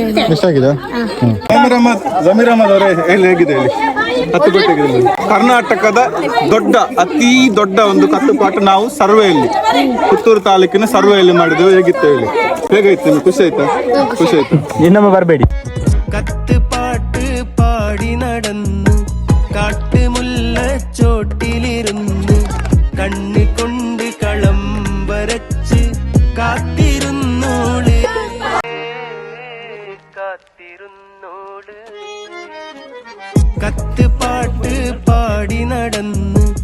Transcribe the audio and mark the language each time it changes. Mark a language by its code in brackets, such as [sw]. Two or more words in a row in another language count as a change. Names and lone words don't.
[kn] ಇಷ್ಟ ಆಗಿದೆ? ಜಮೀರ್ ಅಹ್ಮದ್ ಅವರೇ ಹೇಗಿದೆ ಹೇಳಿ? ಕತ್ತುಪಾಠ ಕರ್ನಾಟಕದ ಅತಿ ದೊಡ್ಡ ಒಂದು ಕತ್ತುಪಾಠ ನಾವು ಸರ್ವೆಯಲ್ಲಿ ಪುತ್ತೂರು ತಾಲೂಕಿನ ಸರ್ವೆಯಲ್ಲಿ ಮಾಡಿದ್ದೇವೆ. ಹೇಗಿತ್ತು ಹೇಳಿ? ಹೇಗಾಯ್ತು? ಖುಷಿ ಆಯ್ತಾ? ಖುಷಿ ಆಯ್ತು. ಇನ್ನೊಮ್ಮೆ ಬರಬೇಡಿ. [ml] കത്തുപാട്ട് പാടി നടന്ന് കാട്ടുമുല്ലച്ചോട്ടിലിരുന്ന് കണ്ണു കൊണ്ട് കളം വരച്ച് കാത്തിരുന്നോള് കത്തുപാട്ട് പാടി നടന്ന്